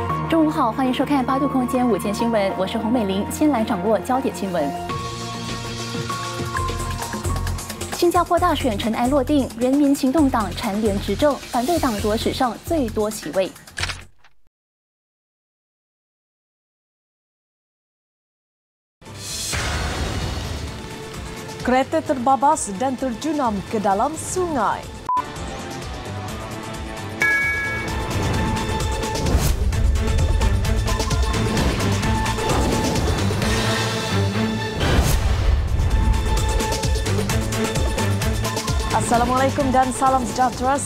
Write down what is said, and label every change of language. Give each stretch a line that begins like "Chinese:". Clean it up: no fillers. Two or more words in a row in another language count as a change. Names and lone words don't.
Chinese: 中午好，欢迎收看八度空间午间新闻，我是洪美玲。先来掌握焦点新闻。新加坡大选尘埃落定，人民行动党蝉联执政，反对党夺史上最多席位。
Malay: Kereta terbabas dan terjunam ke dalam sungai. Assalamualaikum dan salam sejahtera.